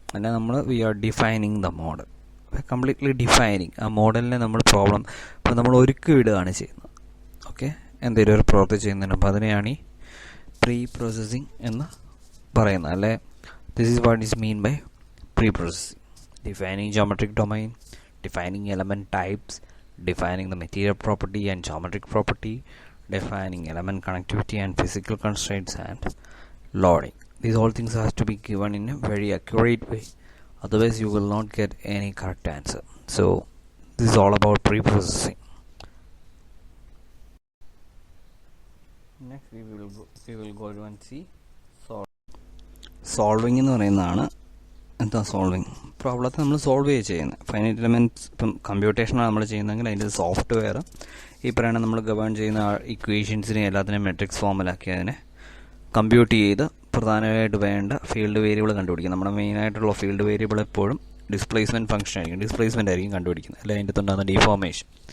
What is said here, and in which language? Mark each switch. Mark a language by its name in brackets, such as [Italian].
[Malayalam] അല്ല നമ്മൾ [English] We are defining the model, completely defining. [Malayalam] ആ മോഡലിനെ നമ്മൾ പ്രോബ്ലം ഇപ്പം നമ്മൾ ഒരുക്കി വിടുകയാണ് ചെയ്യുന്നത്. ഓക്കെ, എന്തെങ്കിലും ഒരു പ്രവൃത്തി ചെയ്യുന്നതിന് അപ്പോൾ അതിനെയാണ് ഈ പ്രീ പ്രോസസ്സിങ് എന്ന് പറയുന്നത്. [English] അല്ലെ, this is what is mean by preprocessing. Defining geometric domain, defining element types, defining the material property and geometric property, defining element connectivity and physical constraints and loading. These all things has to be given in a very accurate way, otherwise you will not get any correct answer. So this is all about pre-processing. Next we will go and see solving [Malayalam] എന്ന് പറയുന്നതാണ്. എന്താ solving? പ്രോബ്ലത്തെ നമ്മൾ solve ചെയ്യുന്നത് finite elements. ഇപ്പം കമ്പ്യൂട്ടേഷനാണ് നമ്മൾ ചെയ്യുന്നതെങ്കിൽ അതിൻ്റെ software ഈ പറയുന്ന നമ്മൾ ഗവേൺ ചെയ്യുന്ന ഇക്വേഷൻസിനെ എല്ലാത്തിനെയും മെട്രിക്സ് ഫോമിലാക്കി അതിനെ കമ്പ്യൂട്ട് ചെയ്ത് പ്രധാനമായിട്ട് വേണ്ട ഫീൽഡ് വേരിയബിൾ കണ്ടുപിടിക്കും. നമ്മുടെ മെയിനായിട്ടുള്ള ഫീൽഡ് വേരിയബിൾ എപ്പോഴും ഡിസ്പ്ലേസ്മെൻറ്റ് ഫംഗ്ഷൻ ആയിരിക്കും, ഡിസ്പ്ലേസ്മെൻ്റ് ആയിരിക്കും കണ്ടുപിടിക്കുന്നത്, അല്ലെങ്കിൽ അതിൻ്റെ അകത്തുണ്ടാകുന്ന ഡിഫോർമേഷൻ.